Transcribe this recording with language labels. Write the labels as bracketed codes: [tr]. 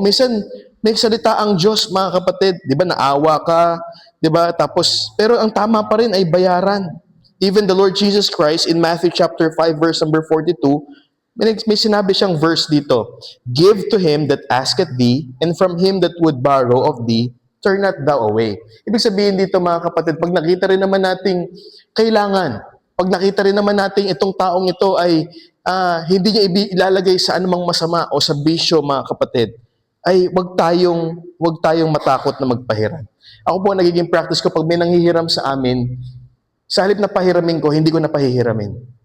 [tl] Minsan, may salita ang Diyos, mga kapatid. Di ba, naawa ka, di ba? Tapos, pero ang tama pa rin ay bayaran. [en] Even the Lord Jesus Christ in Matthew chapter 5 verse number 42, [tl] may sinabi siyang verse dito, [en] give to him that asketh thee, and from him that would borrow of thee, turn not thou away. [tl] Ibig sabihin dito, mga kapatid, pag nakita rin naman nating kailangan, pag nakita rin naman natin itong taong ito ay hindi niya ilalagay sa anumang masama o sa bisyo, mga kapatid, ay wag tayong matakot na magpahiram. Ako po, nagiging practice ko, pag may nanghihiram sa amin, sa halip na pahiramin ko, hindi ko na pahihiramin.